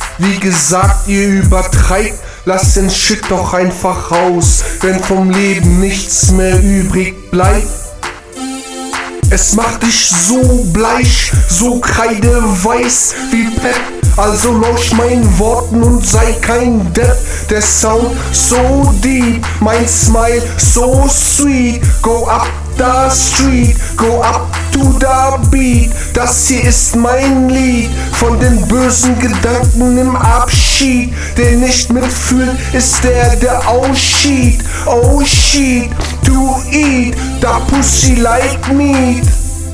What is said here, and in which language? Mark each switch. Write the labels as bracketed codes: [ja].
[de] Wie gesagt, ihr übertreibt. Lasst den Shit doch einfach raus, wenn vom Leben nichts mehr übrig bleibt. Es macht dich so bleich, so kreideweiß wie Pep. Also lausch meinen Worten und sei kein Depp. Der Sound [en] so deep, [de] mein Smile [en] so sweet. Go up the street, go up to the beat. [de] Das hier ist mein Lied von den bösen Gedanken im Abschied. Der nicht mitfühlt, ist der, der ausschied. [en] Oh shit, to eat the pussy like meat.